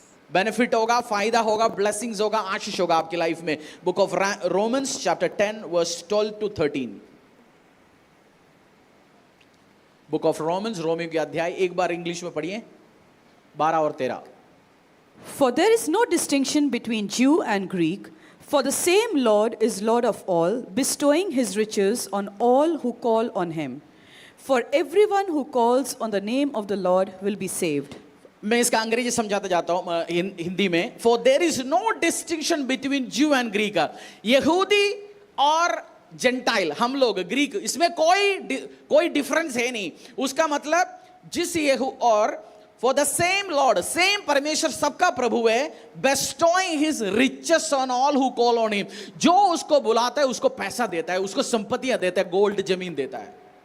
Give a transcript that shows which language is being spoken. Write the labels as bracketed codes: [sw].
[hi] Benefit होगा, फायदा होगा, ब्लेसिंग्स होगा, आशीष होगा आपकी लाइफ में। Book of Romans chapter 10 verse 12-13। Book of Romans, Romeo के अध्याय, एक बार इंग्लिश में पढ़िए, 12 और 13। [en] For there is no distinction between Jew and Greek, for the same Lord is Lord of all, bestowing his riches on all who call on him. For everyone who calls on the name of the Lord will be saved. [hi] मैं इसका अंग्रेजी समझाते जाता हूं हिंदी में। [en] For there is no distinction between Jew and Greek, [hi] यहूदी और gentile, हम लोग ग्रीक, इसमें कोई डिफरेंस है नहीं। उसका मतलब जिस यहू और [en] for the same lord, [hi] same परमेश्वर सबका प्रभु है, [en] bestowing his riches on all who call on him, [hi] जो उसको बुलाता है उसको पैसा देता है, उसको संपत्तियां देता है, गोल्ड जमीन देता है।